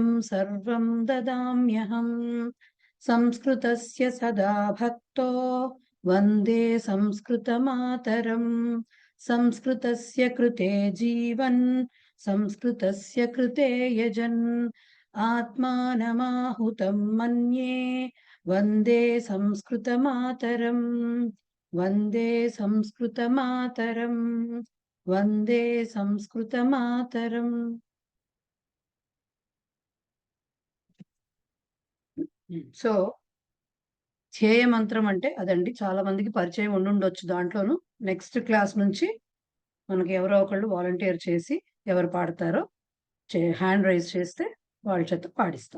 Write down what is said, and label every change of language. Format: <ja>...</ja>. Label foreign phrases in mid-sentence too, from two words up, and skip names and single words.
<sa>सर्वं ददाम्यहम् संस्कृतस्य सदा भक्तो वन्दे संस्कृतमातरम् संस्कृतस्य कृते जीवन् संस्कृतस्य कृते यजन् आत्मानमाहुतं मन्ये वन्दे संस्कृतमातरम् वन्दे संस्कृतमातरम् वन्दे संस्कृतमातरम्।</sa> <te>సో ధ్యేయ మంత్రం అంటే అదండి. చాలా మందికి పరిచయం ఉండుండొచ్చు. దాంట్లోనూ</te> <en>next class</en> <te>నుంచి మనకి ఎవరో ఒకళ్ళు వాలంటీర్ చేసి ఎవరు పాడతారో</te> <en>hand raise</en> <te>చేస్తే వాళ్ళ చేత పాడిస్తాం.</te>